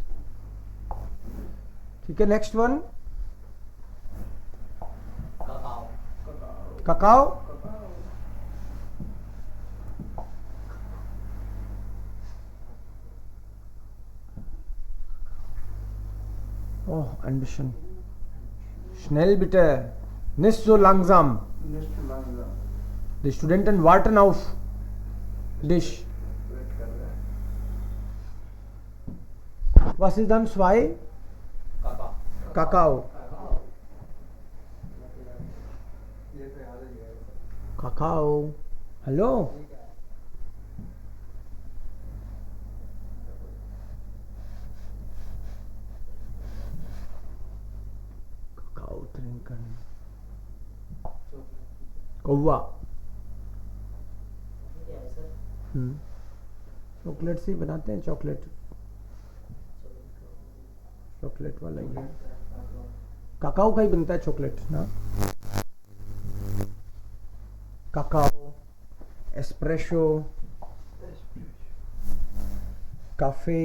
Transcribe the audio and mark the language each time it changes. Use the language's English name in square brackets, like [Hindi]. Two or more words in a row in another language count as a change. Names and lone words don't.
[Hindi] ठीक है, [English] next one, [Hindi] काकाओ। [German] ओह, एम्बिशन schnell bitte, nicht so langsam. Nicht langsam. Die Studenten warten auf dich. [Hindi] वेट कर रहा है। [German] Was ist dann 2? Kakao. [Hindi] ये तो याद ही है। [German] Kakao. Hallo? Kakao trinken. [Hindi] कौवा। चॉकलेट से बनाते हैं, चॉकलेट वाला ही है। काकाओ का ही बनता है चॉकलेट ना, [German] Kakao, Espresso, Kaffee.